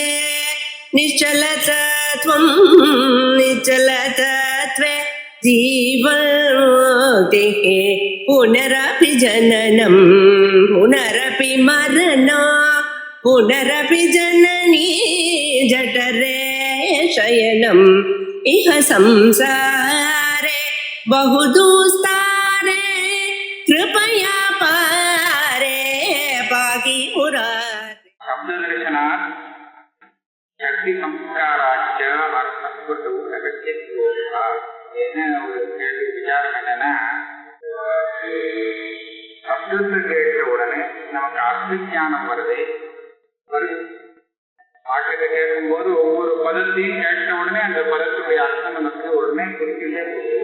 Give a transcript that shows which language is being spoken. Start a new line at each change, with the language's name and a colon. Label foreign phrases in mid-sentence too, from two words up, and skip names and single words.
Sanskrit: निश्चलतत्वं निश्चलतत्वे जीवन्मुक्तिः पुनरपि जननं पुनरपि मरणं पुनरपि जननी जठरे शयनम् इह संसारे बहुदुस्तारे कृपया पारे पाहि मुरारे. शब्ददर्शनात् शक्ति संस्काराच्च अर्थस्वतो अगत्यत्वोऽस्ति.
Tamil: என்ன ஒரு கேள்வி விசாரம் என்னன்னா, சப்தத்தை கேட்ட உடனே நமக்கு அர்த்த ஞானம் வருது. பாட்டுக்கு கேட்கும் போது ஒவ்வொரு பதத்தையும் கேட்ட உடனே அந்த பதத்துடைய அர்த்தம் நமக்கு உடனே குறிப்பிட்டே போகுது.